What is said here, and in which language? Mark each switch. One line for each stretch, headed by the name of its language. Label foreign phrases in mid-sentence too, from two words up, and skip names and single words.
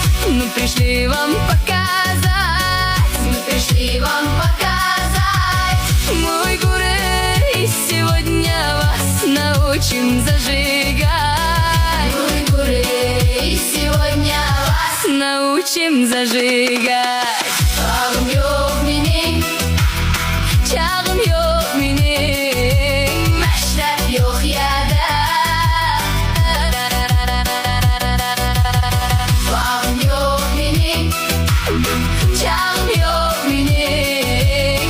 Russian: мы пришли вам показать, мы пришли вам показать. мой Гурей, сегодня вас научим зажигать, Мы гуры, и сегодня вас научим зажигать.
Turkish: Çağım yok benim, Çağım yok benim, meşrep yok yerde. Bağım yok benim, çağım yok benim,